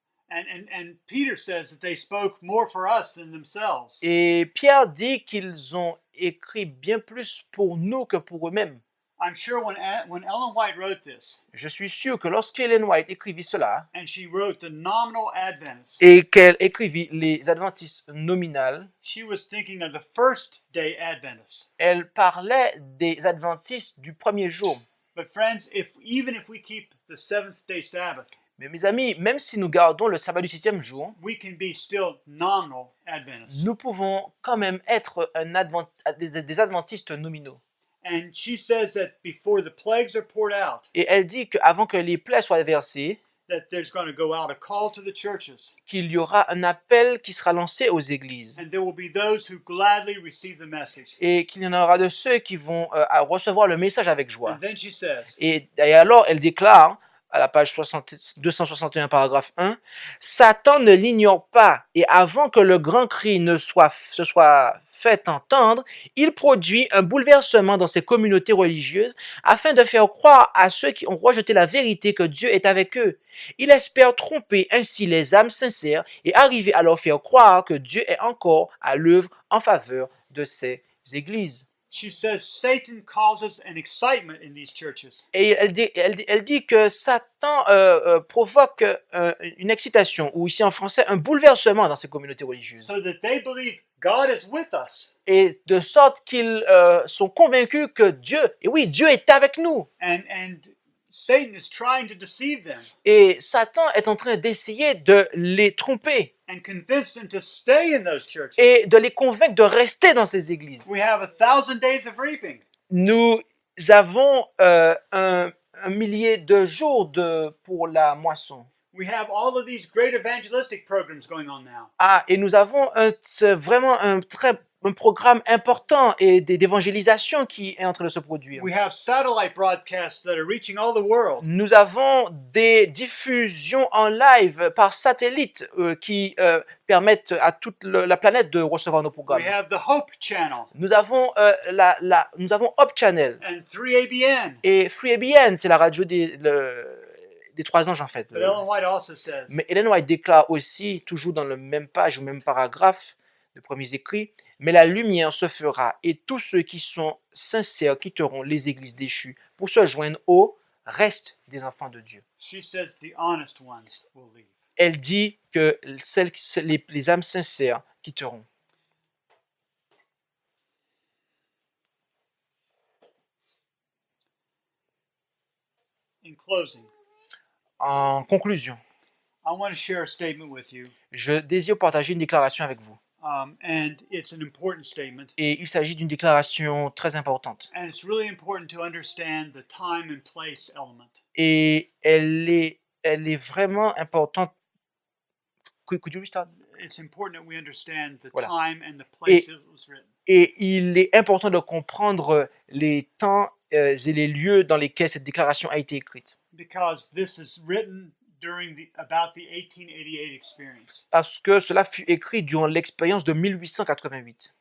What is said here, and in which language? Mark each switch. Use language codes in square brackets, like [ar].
[en] And Peter says that they spoke more for us than themselves. [fr] Et Pierre dit qu'ils ont écrit bien plus pour nous que pour eux-mêmes. [en] I'm sure when Ellen White wrote this, [fr] Je suis sûr que lorsqu'Ellen White écrivit cela [en] and she wrote the nominal Adventists, [fr] et qu'elle écrivit les adventistes nominales, [en] she was thinking of the first day Adventists. [fr] elle parlait des adventistes du premier jour. [en] But friends, even if we keep the seventh day Sabbath, [fr] Mais mes amis, même si nous gardons le sabbat du septième jour, [en] we can be still nominal Adventists. [fr] nous pouvons quand même être des adventistes nominaux. [en] And she says that before the plagues are poured out, [fr] Et elle dit qu'avant que les plaies soient versées, [en] that there's going to go out a call to the churches, [fr] qu'il y aura un appel qui sera lancé aux églises. [en] and there will be those who gladly receive the message. [fr] Et qu'il y en aura de ceux qui vont recevoir le message avec joie. [en] And then she says, [fr] Et alors, elle déclare, à la page 261, paragraphe 1, « Satan ne l'ignore pas, et avant que le grand cri se soit fait entendre, il produit un bouleversement dans ces communautés religieuses afin de faire croire à ceux qui ont rejeté la vérité que Dieu est avec eux. Il espère tromper ainsi les âmes sincères et arriver à leur faire croire que Dieu est encore à l'œuvre en faveur de ces églises. » [en] she says Satan causes an excitement in these churches. [fr] Et elle dit que Satan provoque une excitation, ou ici en français, un bouleversement dans ces communautés religieuses. [en] So that they believe God is with us. [fr] Et de sorte qu'ils sont convaincus que Dieu est avec nous. [en] And Satan is trying to deceive them [fr] Et Satan est en train d'essayer de les tromper [en] and convince them to stay in those churches. [fr] et de les convaincre de rester dans ces églises. [en] We have 1,000 days of reaping. [fr] Nous avons un millier de jours pour la moisson. [en] We have all of these great evangelistic programs going on now. [fr] Et nous avons vraiment un programme important et d'évangélisation qui est en train de se produire. [en] We have satellite broadcasts that are reaching all the world. [fr] Nous avons des diffusions en live par satellite qui permettent à toute la planète de recevoir nos programmes. [en] We have the Hope Channel [fr] Nous avons Hope Channel [en] and 3ABN. [fr] et FreeABN, c'est la radio des trois anges en fait. [en] But Ellen White also says, [fr] Mais Ellen White déclare aussi, toujours dans le même page ou même paragraphe de premiers écrits, mais la lumière se fera et tous ceux qui sont sincères quitteront les églises déchues pour se joindre au reste des enfants de Dieu. [en] she says the honest ones will leave. [fr] Elle dit que les âmes sincères quitteront. [en] In closing, [fr] En conclusion, [en] I want to share a statement with you. [fr] je désire partager une déclaration avec vous. [en] And it's an important statement. [fr] Et il s'agit d'une déclaration très importante. [en] And it's really important to understand the time and place element. [fr] Et elle est elle est vraiment importante. [en] Could you restart? It's important that we understand the [fr] Voilà. [en] time and the place it was written. [fr] Et il est important de comprendre les temps et les lieux dans lesquels cette déclaration a été écrite. [en] Because this is written about the 1888 experience. [fr] Parce que cela fut écrit durant l'expérience de 1888.